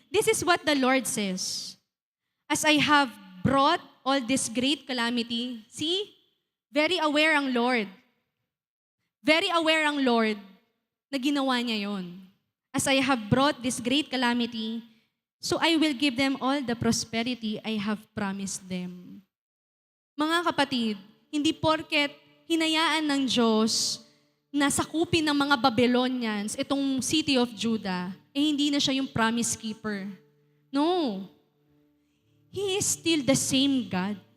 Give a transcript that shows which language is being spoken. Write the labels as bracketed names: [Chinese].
[English] This is what the Lord says. As I have brought all this great calamity, see, [Filipino] very aware ang Lord. [English] Very aware [Filipino] ang Lord na ginawa niya yon. [English] As I have brought this great calamity, so I will give them all the prosperity I have promised them. [Filipino] Mga kapatid, hindi porket hinayaan ng Diyos na sakupin ng mga Babylonians itong city of Judah, hindi na siya yung promise keeper. [English] No. He is still the same God.